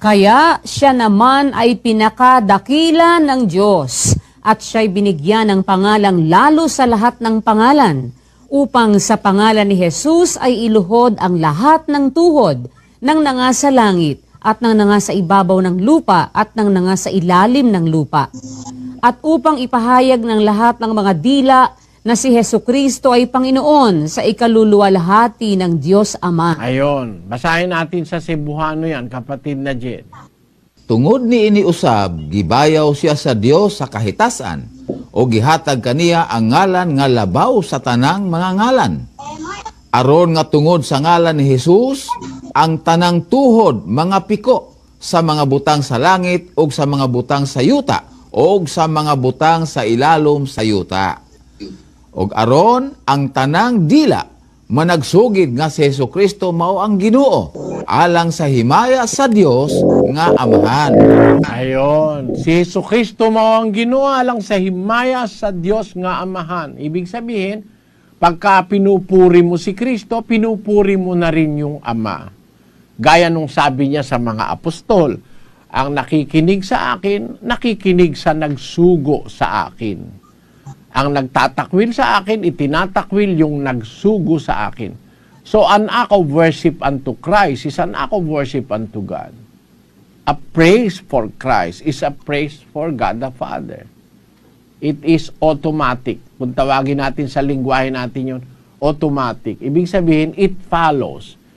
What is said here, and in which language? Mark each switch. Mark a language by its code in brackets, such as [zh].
[tl] Kaya siya naman ay pinakadakila ng Diyos at siya'y binigyan ng pangalang lalo sa lahat ng pangalan, upang sa pangalan ni Jesus ay iluhod ang lahat ng tuhod ng nangasa langit at ng nangasa ibabaw ng lupa at ng nangasa ilalim ng lupa. At upang ipahayag ng lahat ng mga dila na si Hesukristo ay Panginoon sa ikaluluwalhati ng Diyos Ama. Ayon, basahin natin sa Cebuano yan, kapatid na Jed. [ceb] Tungod ni iniusab, gibayaw siya sa Dios sa kahitasan, o gihatag kaniya ang ngalan nga labaw sa tanang mga ngalan. Aron nga tungod sa ngalan ni Jesus, ang tanang tuhod mga piko sa mga butang sa langit o sa mga butang sa yuta o sa mga butang sa ilalom sa yuta. Og aron ang tanang dila managsugid nga si Jesucristo mao ang Ginoo alang sa himaya sa Dios nga Amahan. Ayon, si Jesucristo mao ang Ginoo alang sa himaya sa Dios nga Amahan. [tl] Ibig sabihin, pagka pinupuri mo si Kristo, pinupuri mo na rin yung Ama. Gaya nung sabi niya sa mga apostol, ang nakikinig sa akin, nakikinig sa nagsugo sa akin. Ang nagtatakwil sa akin, itinatakwil yung nagsugo sa akin. [en] So, an act of worship unto Christ is an act of worship unto God. A praise for Christ is a praise for God the Father. It is automatic. [tl] Kung tawagin natin sa lingwahe natin yun, automatic. Ibig sabihin, [en] it follows.